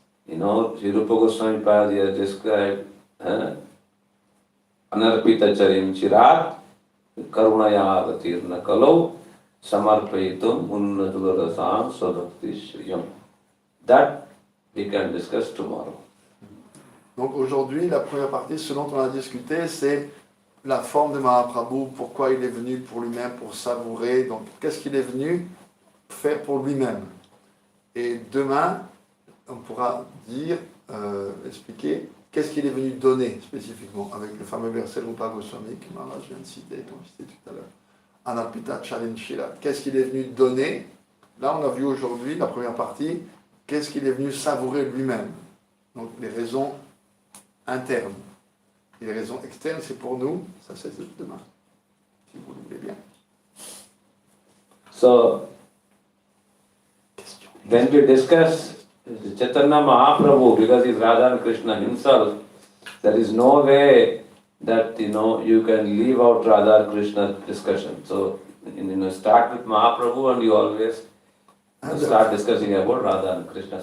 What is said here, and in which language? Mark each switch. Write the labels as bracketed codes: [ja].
[sa] Sri Rupa Goswami Pad has described Anarpita Charim Chirat Karunaya Gatirna Kalau samarpayitum unnatudorasam svabhakti shriyam. [en] That we can discuss tomorrow. [fr] Donc aujourd'hui, la première partie, ce dont on a discuté, c'est la forme de Mahaprabhu, pourquoi il est venu pour lui-même, pour savourer, donc qu'est-ce qu'il est venu faire pour lui-même. Et demain, on pourra dire, expliquer, qu'est-ce qu'il est venu donner spécifiquement, avec le fameux verset Rupa Goswami que Maharaj vient de citer, dont je citais tout à l'heure. [sa] Anapita Chalinshila. [fr] Qu'est-ce qu'il est venu donner? Là, on a vu aujourd'hui, la première partie, qu'est-ce qu'il est venu savourer lui-même. Donc les raisons internes. Et les raisons externes, c'est pour nous, ça c'est demain, si vous le voulez bien. [en] So, when we discuss Chaitanya Mahaprabhu, because he's Radha and Krishna himself, there is no way that you can leave out Radha and Krishna discussion. So, start with Mahaprabhu and you always start discussing about Radha and Krishna.